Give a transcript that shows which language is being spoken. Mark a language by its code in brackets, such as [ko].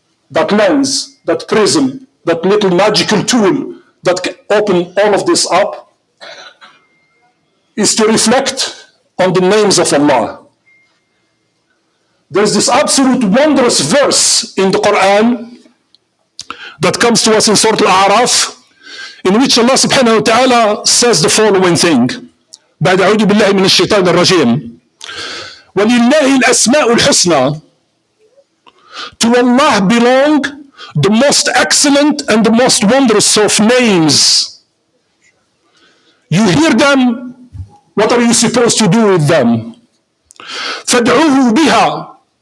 [en] that lens, that prism, that little magical tool that can open all of this up is to reflect on the names of Allah. There's this absolute wondrous verse in the Quran that comes to us in Surah Al-A'raf, in which Allah subhanahu wa ta'ala says the following thing. [ar] بعد أعوذ بالله من الشيطان الرجيم. وَلِلَّهِ الْأَسْمَاءُ الْحُسْنَى. [en] To Allah belong the most excellent and the most wondrous of names. You hear them, what are you supposed to do with them? [ar] فَادْعُوهُ بِهَا.